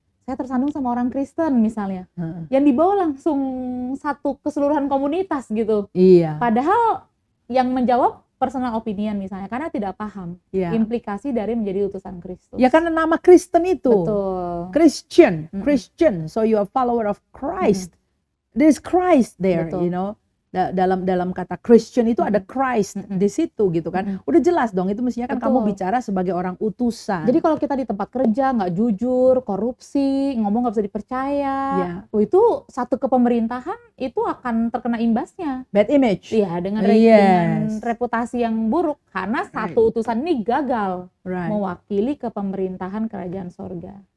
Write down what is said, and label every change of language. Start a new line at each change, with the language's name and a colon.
Indonesian: Saya tersandung sama orang Kristen misalnya, yang dibawa langsung satu keseluruhan komunitas gitu. Iya. Padahal yang menjawab
English: personal opinion
Indonesian: misalnya, karena tidak paham implikasi dari menjadi utusan Kristus. Ya karena nama Kristen itu. Betul.
English: Christian. So you are follower of Christ. There's Christ there, you know.
Indonesian: Dalam kata Christian itu ada Christ di situ gitu kan. Udah jelas dong, itu mestinya kan kamu bicara sebagai orang utusan. Jadi kalau kita di tempat kerja nggak jujur, korupsi, ngomong nggak bisa dipercaya, itu satu kepemerintahan itu akan terkena imbasnya.
English: Bad image.
Indonesian: Iya, dengan reputasi yang buruk karena satu utusan ini gagal mewakili kepemerintahan kerajaan sorga.